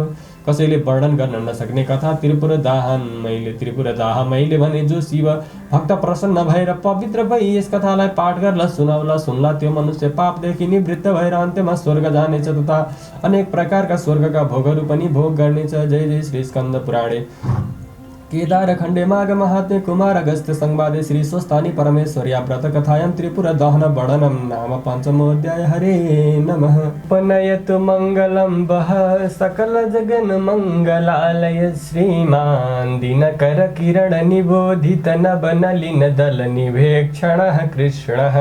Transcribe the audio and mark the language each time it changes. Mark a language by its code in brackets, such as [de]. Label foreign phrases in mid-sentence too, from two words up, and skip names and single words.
[ne] कसैले वर्णन गर्न नसक्ने कथा त्रिपुरदाह मैले भने। जो शिव भक्त प्रसन्न भएर पवित्र भई यस कथालाई पाठ गर्ला सुनाउला सुन्ला त्यो मनुष्य पापदेखि निवृत्त भएर अन्त्यमा स्वर्ग जानेछ तथा अनेक प्रकारका स्वर्गका भोगहरू पनि भोग गर्नेछ। [sa] जय जय श्री स्कन्द पुराणे केदार खण्डे माघ महात्म्य कुमार अगस्त्य संवादे श्री स्वस्थानी परमेश्वर्या व्रत कथायां त्रिपुर दहन वर्णनम नाम पंचमोऽध्याय। हरे नमः। पनयतु मंगलम वह सकल जगन मंगलालय श्रीमान दिनकर किरण निबोधित नभ नलिन दल निवेक्षणः कृष्णः।